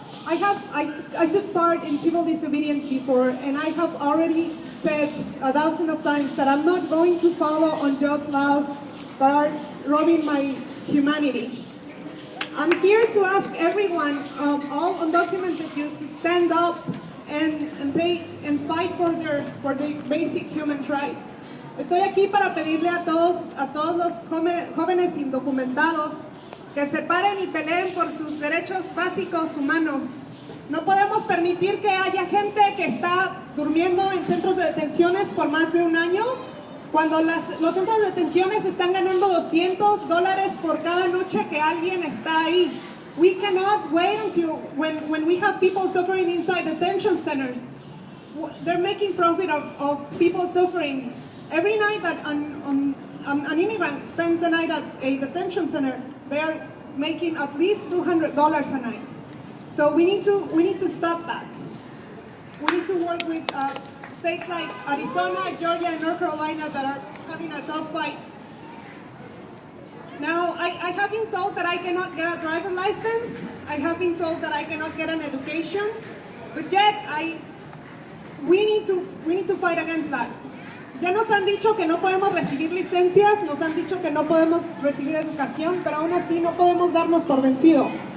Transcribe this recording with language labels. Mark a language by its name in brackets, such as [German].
[English] I took part in civil disobedience before, and I have already said 1,000 of times that I'm not going to follow unjust laws that are robbing my humanity. I'm here to ask everyone, all undocumented youth, to stand up and fight for their basic human rights. [Spanish] Estoy aquí para pedirle a todos los jóvenes indocumentados que se paren y peleen por sus derechos básicos humanos. No podemos permitir que haya gente que está durmiendo en centros de detenciones por más de un año, cuando los centros de detenciones están ganando $200 por cada noche que alguien está ahí. [English] We cannot wait until when we have people suffering inside detention centers. They're making profit of people suffering. Every night that an immigrant spends the night at a detention center, they are making at least $200 a night. So we need to stop that. We need to work with states like Arizona, Georgia, and North Carolina that are having a tough fight. Now, I have been told that I cannot get a driver's license. I have been told that I cannot get an education. But yet, we need to fight against that. [Spanish] Ya nos han dicho que no podemos recibir licencias, nos han dicho que no podemos recibir educación, pero aún así no podemos darnos por vencidos.